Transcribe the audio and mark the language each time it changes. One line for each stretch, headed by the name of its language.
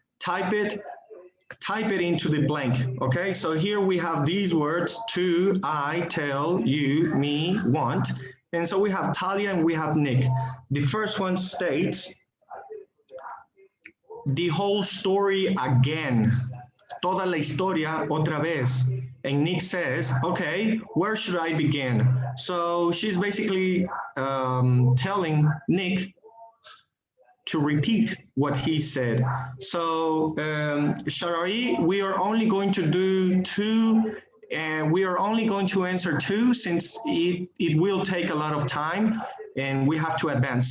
English: Type it into the blank. Okay, so here we have these words: to, I, tell, you, me, want. And so we have Talia and we have Nick. The first one states, the whole story again.
Spanish: Toda la historia otra vez.
English: And Nick says, okay, where should I begin? So she's basically telling Nick to repeat what he said. So Shara'i, we are only going to do 2, and we are only going to answer 2 since it will take a lot of time and we have to advance.